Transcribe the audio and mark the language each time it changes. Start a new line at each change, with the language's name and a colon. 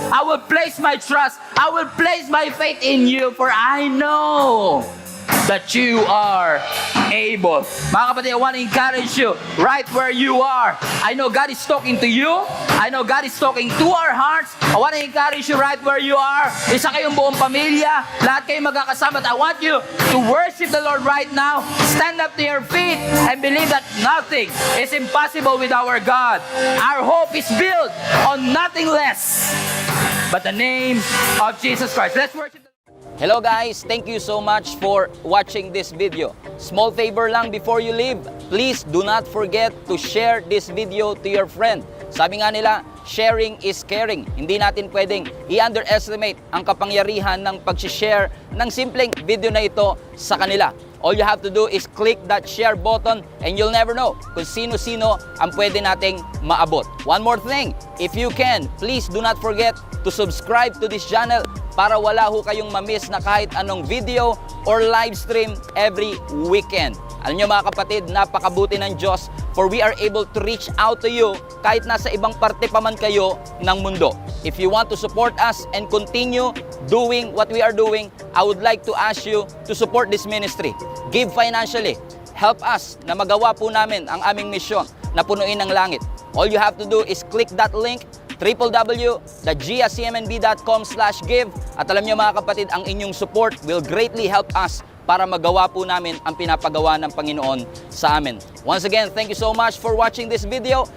English: I will place my trust. I will place my faith in you, for I know that you are able.
Filipino: Mga kapatid,
English: I want to encourage you right where you are. I know God is talking to you. I know God is talking to our hearts. I want to encourage you right where you are.
Filipino: Isa kayong buong pamilya. Lahat kayong magkakasama.
English: I want you to worship the Lord right now. Stand up to your feet and believe that nothing is impossible with our God. Our hope is built on nothing less but the name of Jesus Christ. Let's worship the Lord. Hello guys, thank you so much for watching this video. Small favor lang before you leave, please do not forget to share this video to your friend.
Filipino: Sabi nga nila,
English: sharing is caring.
Filipino: Hindi natin pwedeng i-underestimate ang kapangyarihan ng pag-share ng simpleng video na ito sa kanila.
English: All you have to do is click that share button and you'll never know
Filipino: kung sino-sino ang pwede nating maabot.
English: One more thing, if you can, please do not forget to subscribe to this channel
Filipino: para wala ho kayong mamiss na kahit anong video
English: or live stream every weekend.
Filipino: Alam nyo mga kapatid, napakabuti ng Diyos,
English: for we are able to reach out to you
Filipino: kahit nasa ibang parte pa man kayo ng mundo.
English: If you want to support us and continue doing what we are doing, I would like to ask you to support this ministry. Give financially.
Filipino: Help us na magawa po namin ang aming misyon na punuin ang langit.
English: All you have to do is click that link, www.giacmnb.com/give.
Filipino: At alam niyo mga kapatid, ang inyong support
English: will greatly help us
Filipino: para magawa po namin ang pinapagawa ng Panginoon sa amin.
English: Once again, thank you so much for watching this video.